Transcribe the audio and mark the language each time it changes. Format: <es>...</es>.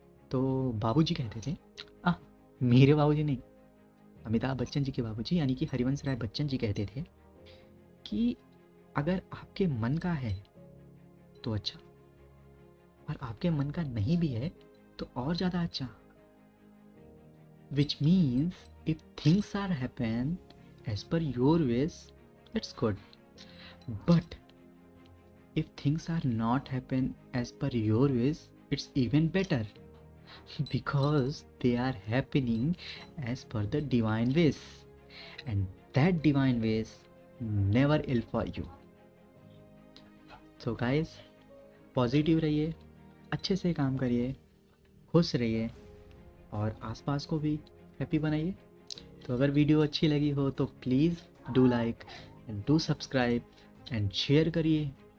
<hi>तो बाबूजी कहते थे, आ मेरे बाबूजी नहीं, अमिताभ बच्चन जी के बाबूजी यानी कि हरिवंश राय बच्चन जी कहते थे कि अगर आपके मन का है तो अच्छा, और आपके मन का नहीं भी है तो और ज़्यादा अच्छा।</hi> <en>Which means if things are happen as per your wish, it's good. But if things are not happen as per your wish, it's even better because they are happening as per the divine wish, and that divine wish never ill for you. So guys,</en> <hi>positive रहिए, अच्छे से काम करिए, खुश रहिए, और आसपास को भी हैप्पी बनाइए। तो अगर वीडियो अच्छी लगी हो तो</hi> <en>please do like and do subscribe and share</en> <hi>करिए।</hi>